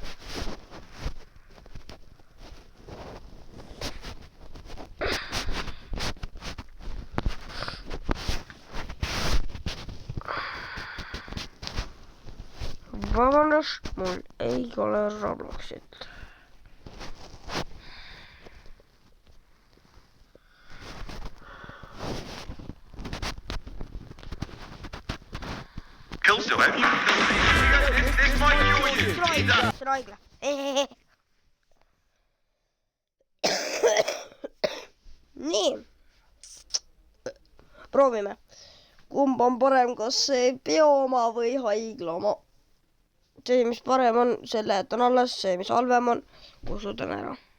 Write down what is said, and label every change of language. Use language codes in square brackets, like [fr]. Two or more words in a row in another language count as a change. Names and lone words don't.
[et] Vabandust, mul ei ole Robloxit. Kelso, [en] have you? This might kill you. [et] See on haigla. Nii. Proovime. Kumb on parem, kas see peooma või haigla oma? See, mis parem on, selle jätan alles, see, mis halvem on, kustutan ära.